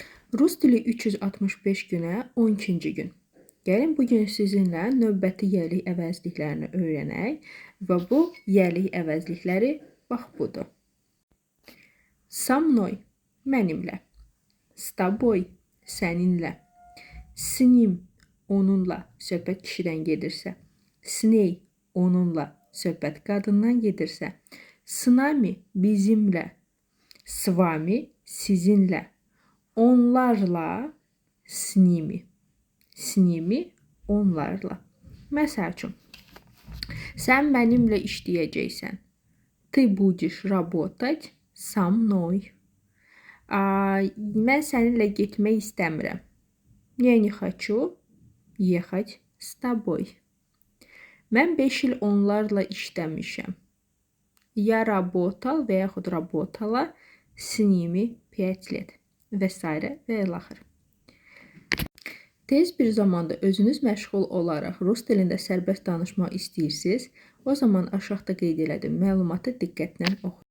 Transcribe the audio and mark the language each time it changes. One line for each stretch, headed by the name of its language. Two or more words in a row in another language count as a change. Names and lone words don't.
Azerbaijani: Rus dili 365 günə 12-ci gün. Gəlin bugün sizinlə növbəti yəlik əvəzliklərini öyrənək və bu yəlik əvəzlikləri bax budur.
Russian: Со мной, mənimlə. С тобой, səninlə. С ним,
Azerbaijani: onunla, söhbət kişidən gedirsə.
Russian: С ней,
Azerbaijani: onunla, söhbət qadından gedirsə.
Russian: С нами, bizimlə. С вами,
Azerbaijani: sizinlə. Onlarla,
Russian: с ними. С ними, onlarla.
Azerbaijani: Məsəl üçün, sən mənimlə işləyəcəksən.
Russian: Ты будешь работать со мной.
Azerbaijani: Mən səninlə getmək istəmirəm.
Russian: Я не хочу ехать с тобой.
Azerbaijani: Mən 5 il onlarla işləmişəm.
Russian: Я работал
Azerbaijani: və yaxud
Russian: работала с ними 5 лет
Azerbaijani: və s. və ilaxır. Tez bir zamanda özünüz məşğul olaraq rus dilində sərbəst danışmaq istəyirsiniz, o zaman aşağıda qeyd elədim məlumatı diqqətlə oxuyun.